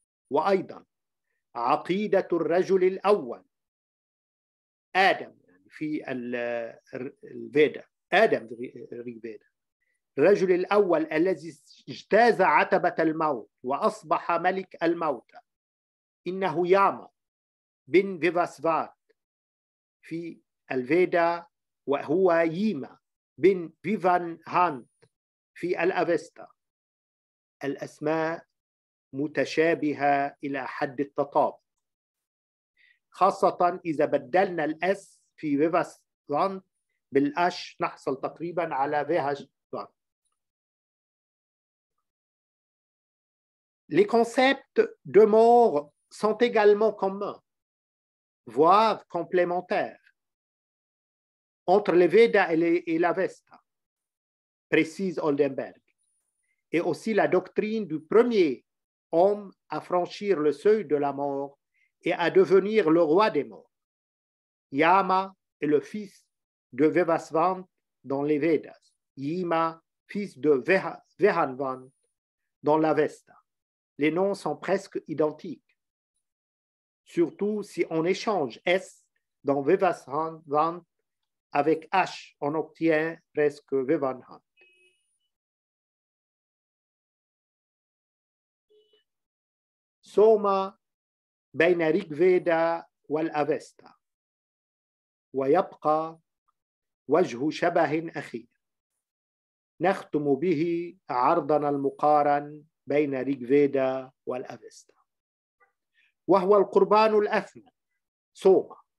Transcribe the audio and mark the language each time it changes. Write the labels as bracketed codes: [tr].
[ar] وأيضا عقيدة الرجل الأول آدم في الفيدا، آدم في الريغفيدا، الرجل الأول الذي اجتاز عتبة الموت وأصبح ملك الموتى، إنه ياما بن فيفاسفات في الفيدا، وهو ييما بن فيفان هانت في الأفيستا. الأسماء متشابهة إلى حد التطابق، خاصة إذا بدلنا الأس في فيفاسفان بالأش نحصل تقريبا على فيهاج. [fr] Les concepts de mort sont également communs, voire complémentaires, entre les Védas et l'Avesta, précise Oldenberg, et aussi la doctrine du premier homme à franchir le seuil de la mort et à devenir le roi des morts. Yama est le fils de Vivasvant dans les Védas, Yima, fils de Vehanvant dans l'Avesta. Les noms sont presque identiques, surtout si on échange S dans Vivasvant avec H, on obtient presque Vivanhant. [ar] Soma بين ريغفيدا والأفيستا، ويبقى وجه شبه أخير نختم به عرضنا المقارن بين ريغ فيدا والأفستا، وهو القربان الأثمن سوما.